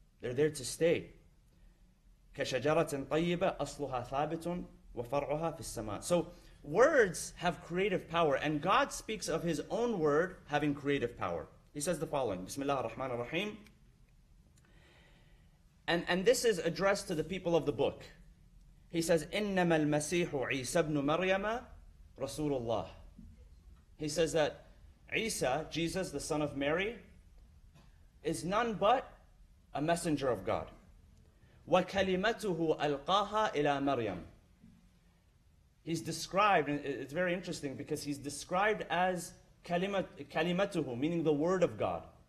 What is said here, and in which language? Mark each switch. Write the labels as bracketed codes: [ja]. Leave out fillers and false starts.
[en] They're there to stay. [ar] كَشَجَرَةٍ طَيِّبَةٍ أَصْلُهَا ثَابِتٌ وَفَرْعُهَا فِي السَّمَاءِ. [en] So words have creative power, and God speaks of His own word having creative power. He says the following, Bismillah ar-Rahman ar-Rahim. And this is addressed to the people of the book. He says, [ar] إِنَّمَا الْمَسِيحُ عِيسَى بْنُ مَرْيَمَ رَسُولُ اللَّهِ. [en] He says that Isa, Jesus, the son of Mary, is none but a messenger of God. [ar] وَكَلِمَتُهُ أَلْقَاهَا إِلَى مَرْيَمَ. [en] He's described, and it's very interesting because he's described as kalimatuhu, meaning the word of God.